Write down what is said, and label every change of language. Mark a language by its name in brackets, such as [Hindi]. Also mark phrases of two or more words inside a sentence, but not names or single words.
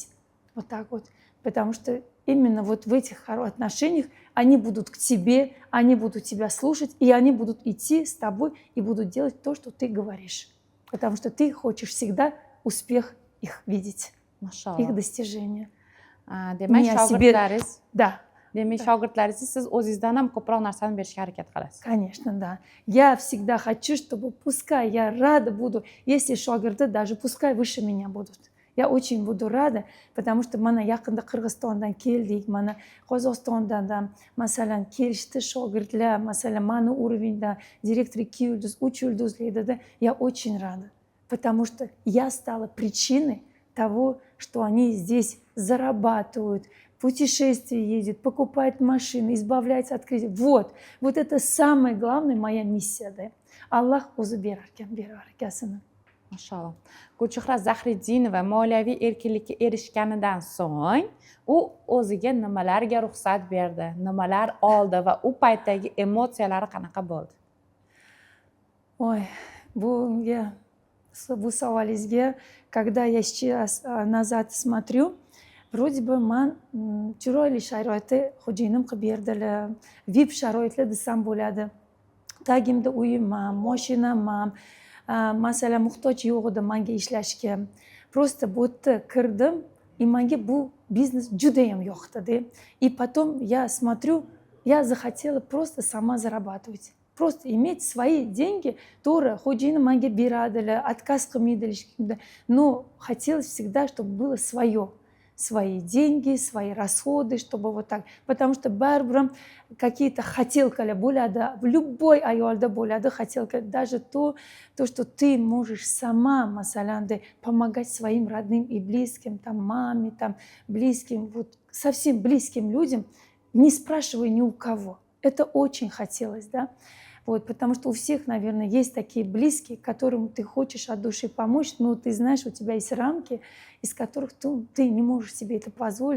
[Russian] Вот так вот. Потому что именно вот в этих отношениях они будут к тебе, они будут тебя слушать, и они будут идти с тобой и будут делать то, что ты говоришь. Потому что ты хочешь всегда успех их видеть, их достижения. [Uzbek] Demak, shogirdlaringiz, [Russian] да. [Uzbek] Demak, shogirdlaringiz siz o'zingizdan ham ko'proq narsani berishga harakat qilasiz. [Russian] Конечно, да. Я всегда хочу, чтобы пускай я рада буду, если шогирды даже пускай выше меня будут. Я очень буду рада, потому что [Uzbek] mana yaqinda Qirg'izistondan keldik, mana Qozog'istondan ham masalan kelishdi shogirdlar, masalan mani [Russian] уровеньda [Uzbek] direktor 2 yulduz, 3 yulduzlikda [Russian] я очень рада, потому что я стала причиной того, что они здесь зарабатывают, путешествия ездят, покупают машины, избавляются от кредитов. Вот это самая главная моя миссия, да. [Uzbek] Alloh o'zi berar ekan. Mashalloh. Gulchehra Zahriddinova moliyaviy erkinlikka erishganidan so'ng u o'ziga nimalarga ruxsat berdi, nimalar oldi va u paytdagi emotsiyalari qanaqa bo'ldi? Ой, bu savolingizga, [Russian] когда я сейчас назад смотрю, вроде бы [Uzbek] man chiroyli sharoitda xo'jayinim qilib berdilar, VIP sharoitlar desam bo'ladi. Tagimda uyim ham, mashinam ham, masalan muhtoj yo'q edi menga ishlashga. Просто bu yerda kirdim, и menga bu biznes judayam yoqdi. [Russian] И потом я смотрю, я захотела просто сама зарабатывать. Просто иметь свои деньги, [Uzbek] to'g'ri, xo'jayinim menga beradilar, отказ qilmaydilar, [Russian] но хотелось всегда, чтобы было свое. Свои деньги, свои расходы, чтобы вот так. Потому что барбарам какие-то хотелкали bo'ladi, любой [Uzbek] ayolda bo'ladi [Russian] хотелка, даже то, что ты можешь сама, masalan, помогать своим родным и близким, там маме, там близким, вот совсем близким людям, не спрашивая ни у кого. Это очень хотелось, да. Вот, потому что у всех, наверное, есть такие близкие, которым ты хочешь от души помочь, но ты знаешь, у тебя есть рамки, из которых ты не можешь себе это позволить.